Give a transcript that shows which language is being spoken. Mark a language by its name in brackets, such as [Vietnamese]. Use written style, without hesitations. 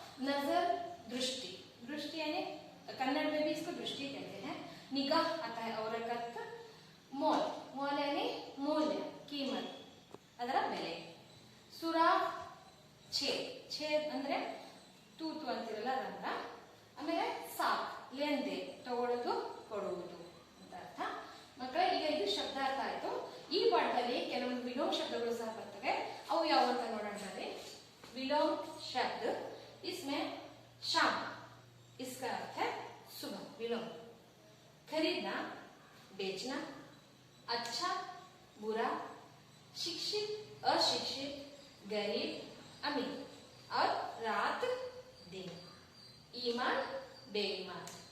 [Hindi] नजर, दृष्टि, दृष्टि यानी कन्नड़ में भी इसको दृष्टि कहते हैं। निगाह आता है और मोल, मोल यानी मूल्य, कीमत, [Kannada] ಅದರ ಬೆಲೆ। ಸುರಾಖ್, ಛೇದ್, ಛೇದ್ ಅಂದ್ರೆ ತೂತು ಅಂತಿರಲ್ಲ ರಂಧ್ರ। ಆಮೇಲೆ ಸಾಕ್, ಲೆಂದೆ, ತಗೊಳ್ಳೋದು, ಕೊಡುವುದು ಅಂತ ಅರ್ಥ। ಮಕ್ಕಳೇ, ಈಗ ಇದು ಶಬ್ದಾರ್ಥ ಆಯ್ತು। ಈ ಪಾಠದಲ್ಲಿ ಕೆಲವೊಂದು ವಿಲೋಮ ಶಬ್ದಗಳು ಸಹ ಬರ್ತವೆ। ಅವು ಯಾವ ಅಂತ ನೋಡೋಣ ಬನ್ನಿ। [Hindi] विलोम शब्द, इसमें शाम, इसका अर्थ है सुबह, विलोम। खरीदना, बेचना, अच्छा, बुरा, शिक्षित, अशिक्षित, गरीब, अमीर और रात, दिन, ईमान, बेईमान।